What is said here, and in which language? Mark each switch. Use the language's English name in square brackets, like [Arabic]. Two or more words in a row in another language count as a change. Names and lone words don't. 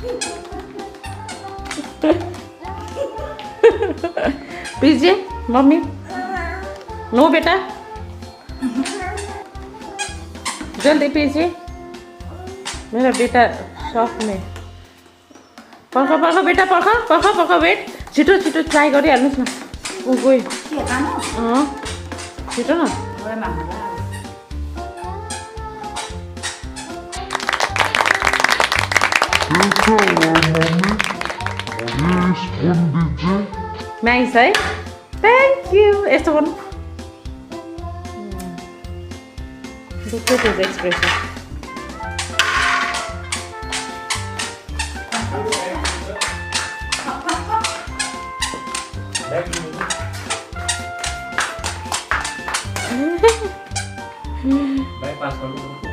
[Hindi] पीजिए मम्मी। नो बेटा, जल्दी पीजिए। मेरा बेटा शॉप में। [Nepali] पर्ख बेटा, पर्ख वेट। छिटो छिटो ट्राई गरिहाल्नुहोस् न। ऊ गयो। छिटो न। नाइस है, [English] Thank you. [Nepali] यस्तो गर्नु। [English] Look at his expression. Bye, pass on.